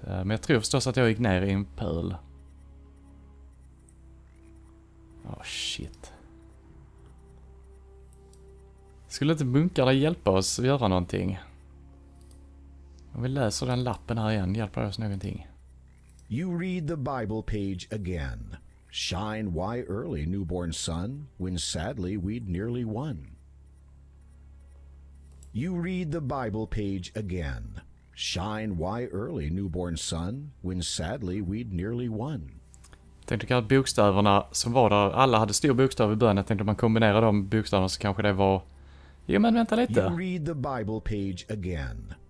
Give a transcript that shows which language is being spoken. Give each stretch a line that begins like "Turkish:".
Swedish: Men jag tror förstås att jag gick ner i en pöl.
English: Shit.
Swedish: Skulle inte munkarna hjälpa oss att göra någonting? Om vi läser den lappen här igen, hjälper oss någonting?
English: You read the Bible page again. Shine why early, newborn sun, when sadly we'd nearly won. You read the Bible page again. Shine why early, newborn sun, when sadly we'd nearly won.
Swedish: Jag tänkte att bokstäverna som var där, alla hade stor bokstav i början. Jag tänkte att man kombinerar de bokstäverna så kanske det var... Jo men vänta lite.
English: You read the Bible page again.